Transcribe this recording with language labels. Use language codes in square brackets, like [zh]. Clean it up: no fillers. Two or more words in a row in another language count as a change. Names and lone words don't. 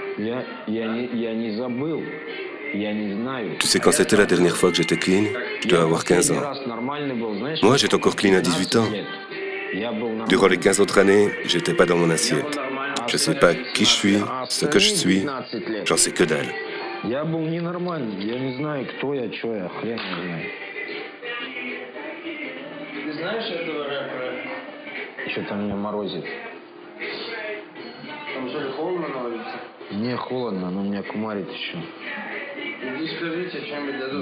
[fr] Tu sais quand c'était la dernière fois que j'étais clean? Je dois avoir 15 ans. Moi, j'étais encore clean à 18 ans. Durant les 15 autres années, j'étais pas dans mon assiette. Je sais pas qui je suis, ce que je suis. J'en sais que dalle. [ru] Что-то меня морозит. Там что ли холодно на улице? Не холодно, но меня кумарит еще. Иди скажите, чем-нибудь дадут.